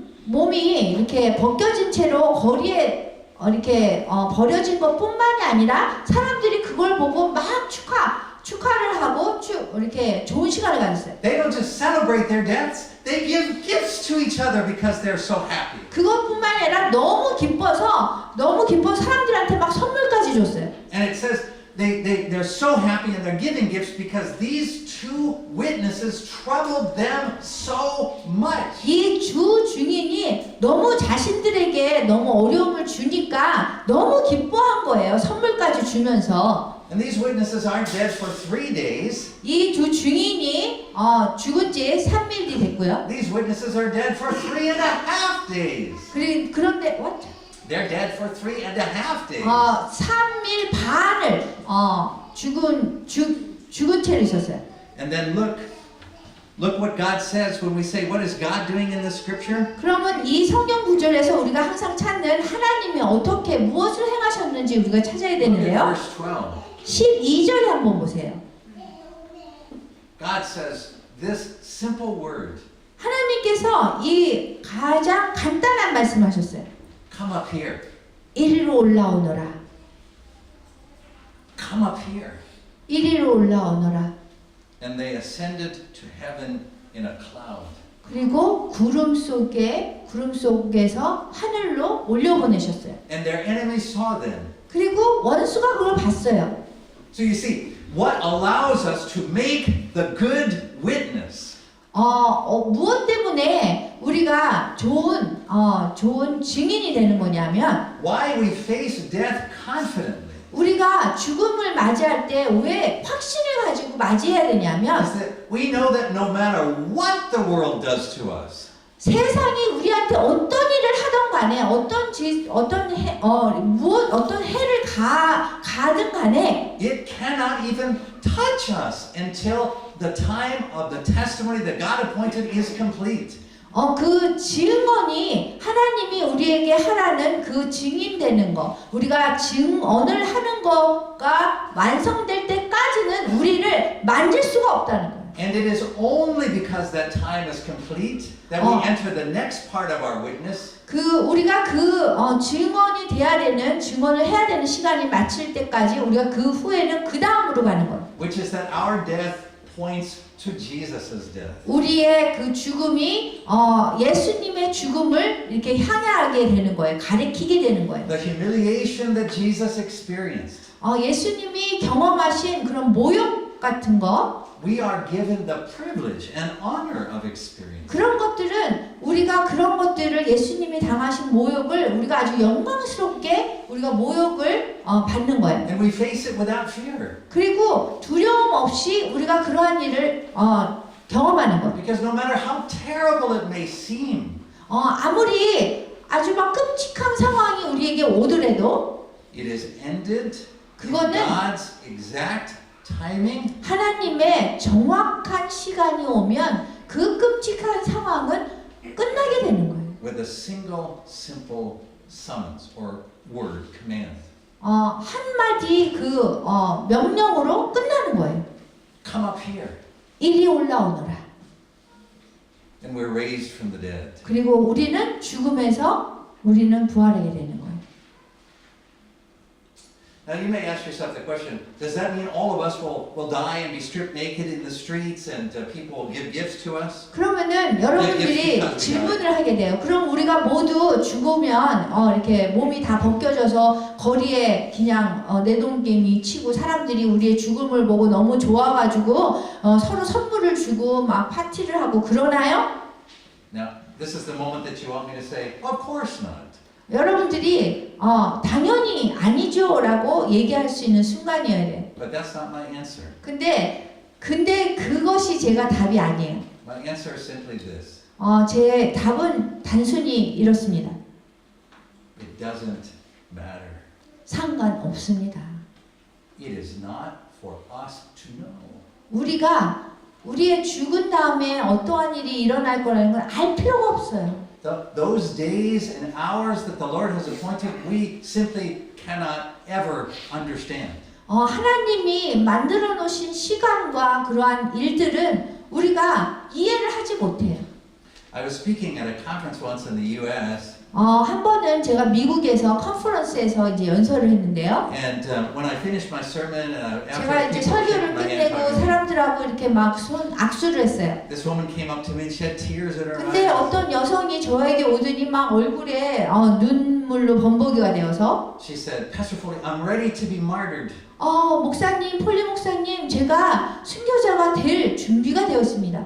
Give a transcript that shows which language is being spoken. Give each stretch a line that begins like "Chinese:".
Korean: 몸이 이렇게 벗겨진 채로 거리에 이렇게 버려진 것뿐만이 아니라 사람들이 그걸 보고 막 축하를 하고 이렇게 좋은 시간을 가졌어요.
English: They don't just celebrate their deaths, they give gifts to each other because they're so happy.
Korean: 그것뿐만이 아니라 너무 기뻐서 사람들한테 막 선물까지 줬어요.
English: And it says they're so happy and they're giving gifts because these two witnesses troubled them so much.
Korean: 이 주 증인이 너무 자신들에게 너무 어려움을 주니까 너무 기뻐한 거예요. 선물까지 주면서.
English: And these witnesses aren't dead for 3 days.
Korean: 이 두 증인이 죽은 지 3일이 됐고요.
English: These witnesses are dead for 3.5 days.
Korean: 그런데
English: what? They're dead for 3.5 days.
Korean: 3일 반을 죽은 채로 있었어요.
English: And then look what God says when we say, what is God doing in the scripture?
Korean: 그러면 이 성경 구절에서 우리가 항상 찾는 하나님이 어떻게 무엇을 행하셨는지 우리가 찾아야
English: Look at
Korean: 되는데요.
English: verse 12.
Korean: 12절에 한번 보세요.
English: God says this simple word,
Korean: 하나님께서 이 가장 간단한 말씀하셨어요.
English: come up here.
Korean: 이리로 올라오너라.
English: Come up here.
Korean: 이리로 올라오너라.
English: And they ascended to heaven in a cloud.
Korean: 그리고 구름 속에서 하늘로 올려보내셨어요.
English: And their enemies saw them.
Korean: 그리고 원수가 그걸 봤어요.
English: So you see, what allows us to make the good witness?
Korean: 무엇 때문에 우리가 좋은 증인이 되는 거냐면
English: Why we face death confidently?
Korean: 우리가 죽음을 맞이할 때 왜 확신을 가지고 맞이해야 되냐면
English: Is that we know that no matter what the world does to us,
Korean: 세상이 우리한테 어떤 일을 하던 간에 어떤 해를 가든 간에
English: it cannot even touch us until the time of the testimony that God appointed is complete.
Korean: 그 증언이 하나님이 우리에게 하라는 그 증인되는 거, 우리가 증언을 하는 거가 완성될 때까지는 우리를 만질 수가 없다는 거예요.
English: And it is only because that time is complete that we enter the next part of our witness.
Korean: 우리가 증언이 돼야 되는 증언을 해야 되는 시간이 마칠 때까지 우리가 그 후에는 그 다음으로 가는 거예요.
English: Which is that our death points to Jesus' death.
Korean: 우리의 그 죽음이 예수님의 죽음을 이렇게 향하게 되는 거예요. 가리키게 되는 거예요.
English: The humiliation that Jesus experienced.
Korean: 예수님이 경험하신 그런 모욕 같은 거,
English: We are given the privilege and honor of experience.
Korean: 그런 것들을 예수님이 당하신 모욕을 우리가 아주 영광스럽게 우리가 모욕을 받는 거예요.
English: And we face it without fear.
Korean: 그리고 두려움 없이 우리가 그러한 일을 경험하는 거예요.
English: Because no matter how terrible it may seem,
Korean: 아무리 아주 막 끔찍한 상황이 우리에게 오더라도
English: it is ended in
Korean: 그거는
English: God's exact timing.
Korean: 하나님의 정확한 시간이 오면 그 끔찍한 상황은 끝나게 되는 거예요.
English: With a single simple summons or word, command.
Korean: 한마디 명령으로 끝나는 거예요.
English: Come up here.
Korean: 이리 올라오너라.
English: And we're raised from the dead.
Korean: 그리고 우리는 부활하게 되는 거예요.
English: Now you may ask yourself the question, does that mean all of us will die and be stripped naked in the streets and people will give gifts to us?
Korean: 그러면은 여러분들이 질문을 하게 돼요. 그럼 우리가 모두 죽으면 이렇게 몸이 다 벗겨져서 거리에 그냥 내동댕이 치고 사람들이 우리의 죽음을 보고 너무 좋아가지고 서로 선물을 주고 막 파티를 하고 그러나요?
English: Now, This is the moment that you want me to say, of course not.
Korean: 여러분들이 당연히 아니죠라고 얘기할 수 있는 순간이어야 돼.
English: But that's not my answer.
Korean: 근데 그것이 제가 답이 아니에요.
English: My answer is simply this.
Korean: 제 답은 단순히 이렇습니다.
English: It doesn't matter.
Korean: 상관없습니다.
English: It is not for us to know.
Korean: 우리가 우리의 죽은 다음에 어떠한 일이 일어날 거라는 걸 알 필요가 없어요.
English: Those days and hours that the Lord has appointed, we simply cannot ever understand.
Korean: 하나님이 만들어 놓으신 시간과 그러한 일들은 우리가 이해를 하지 못해요.
English: I was speaking at a conference once in the U.S.
Korean: 한 번은 제가 미국에서 컨퍼런스에서 이제 연설을 했는데요.
English: And when I finished my sermon, and
Korean: 제가
English: after
Korean: 이제
English: people shook
Korean: 설교를
English: my hand,
Korean: 끝내고
English: talking to me,
Korean: 사람들하고 이렇게 막 악수를 했어요.
English: this woman came up to me and she had tears in her
Korean: 근데
English: eyes.
Korean: 어떤 여성이 저에게 오더니 막 얼굴에 눈물로 범벅이가 되어서
English: She said, Pastor Foley, I'm ready to be martyred.
Korean: 목사님, 폴리 목사님, 제가 순교자가 될 준비가 되었습니다.